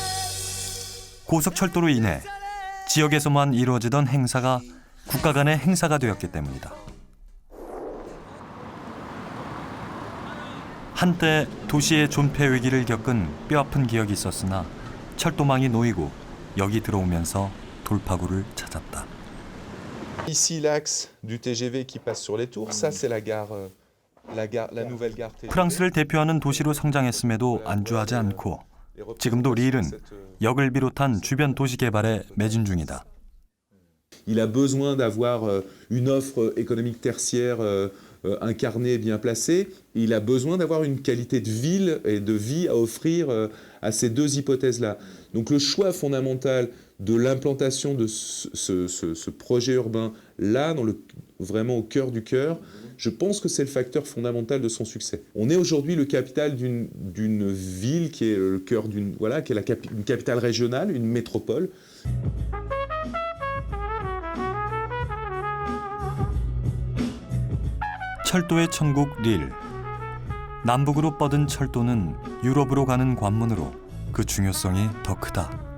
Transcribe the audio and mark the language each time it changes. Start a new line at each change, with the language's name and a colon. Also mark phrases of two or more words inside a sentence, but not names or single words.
Korean: 고속철도로 인해 지역에서만 이루어지던 행사가 국가 간의 행사가 되었기 때문이다. 한때 도시의 존폐 위기를 겪은 뼈아픈 기억이 있었으나 철도망이 놓이고 여기 들어오면서 돌파구를 찾았다.
French: Ici l'axe du TGV qui passe sur les tours, ça c'est la nouvelle gare TGV.
Korean: 프랑스를 대표하는 도시로 성장했음에도 안주하지 않고 지금도 릴은 역을 비롯한 주변 도시 개발에 매진 중이다.
French: Il a besoin d'avoir une offre économique tertiaire incarnée, bien placée. Il a besoin d'avoir une qualité de ville et de vie à offrir à ces deux hypothèses-là. Donc le choix fondamental de l'implantation de ce projet urbain là, vraiment au cœur du cœur, je pense que c'est le facteur fondamental de son succès. On est aujourd'hui le capital d'une ville qui est le cœur qui est une capitale régionale, une métropole.
Korean: 철도의 천국 릴. 남북으로 뻗은 철도는 유럽으로 가는 관문으로 그 중요성이 더 크다.